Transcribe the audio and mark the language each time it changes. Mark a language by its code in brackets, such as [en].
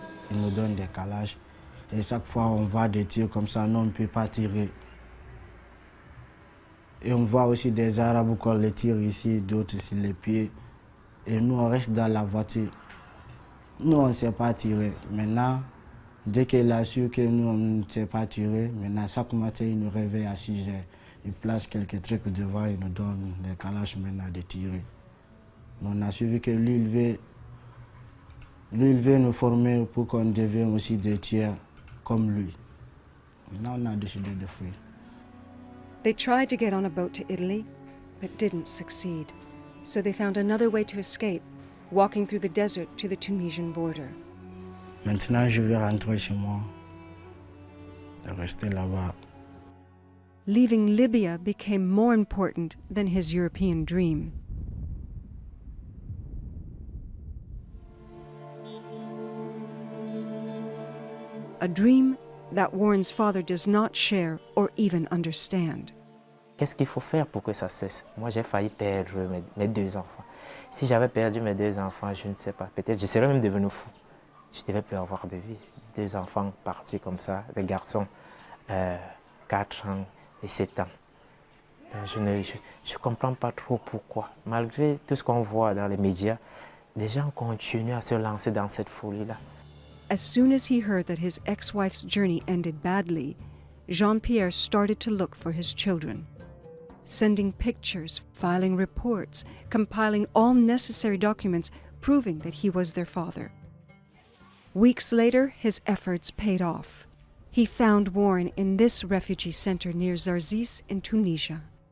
[fr] Ils nous donnent des calages et chaque fois on voit des tirs comme ça, non, on ne peut pas tirer. Et on voit aussi des Arabes qu'on les tire ici, d'autres sur les pieds. Et nous on reste dans la voiture. Nous on ne sait pas tirer. Maintenant, dès qu'il a su que nous on ne sait pas tirer, maintenant chaque matin il nous réveille à 6 heures. Il place quelques trucs devant et nous donne des calages maintenant de tirer. On a suivi que lui il veut nous former pour qu'on devienne aussi des tiers comme lui. Maintenant on a décidé de fuir. [en] They tried to get on a boat to Italy, but didn't succeed. So they found another way to escape, walking through the desert to the Tunisian border. [fr] Maintenant je vais rentrer chez moi, et rester là-bas. [en] Leaving Libya became more important than his European dream. A dream that Warren's father does not share or even understand. [fr] Qu'est-ce qu'il faut faire pour que ça cesse? Moi, j'ai failli perdre mes 2 enfants. Si j'avais perdu mes 2 enfants, je ne sais pas, peut-être je serais même devenu fou. Je ne devais plus avoir de vie. 2 enfants partis comme ça, des garçons, 4 ans et 7 ans. Je ne comprends pas trop pourquoi. Malgré tout ce qu'on voit dans les médias, les gens continuent à se lancer dans cette folie-là. [en] As soon as he heard that his ex-wife's journey ended badly, Jean-Pierre started to look for his children. Sending pictures, filing reports, compiling all necessary documents proving that he was their father. Weeks later, his efforts paid off. He found Warren in this refugee center near Zarziz in Tunisia.